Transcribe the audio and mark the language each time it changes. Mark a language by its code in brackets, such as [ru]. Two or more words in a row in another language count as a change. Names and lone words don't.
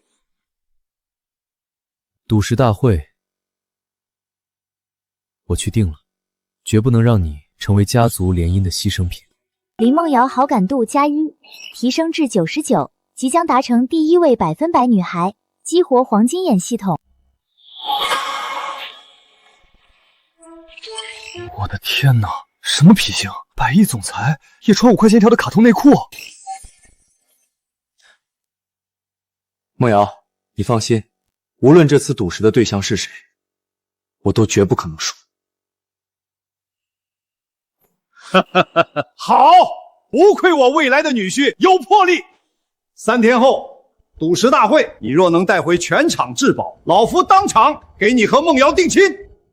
[zh] 赌石大会我去定了，绝不能让你成为家族联姻的牺牲品。林梦瑶好感度+1，提升至99，即将達成第1位100%女孩，激活黃金眼系統。我的天哪，什麼脾性？100億總裁也穿5塊錢一條的卡通內褲。夢瑤，你放心，無論這次賭石的對象是誰，我都絕不可能輸。好，不愧我未來的女婿有魄力。3天後賭石大會，你若能帶回全場至寶，老夫當場給你和夢瑤定親。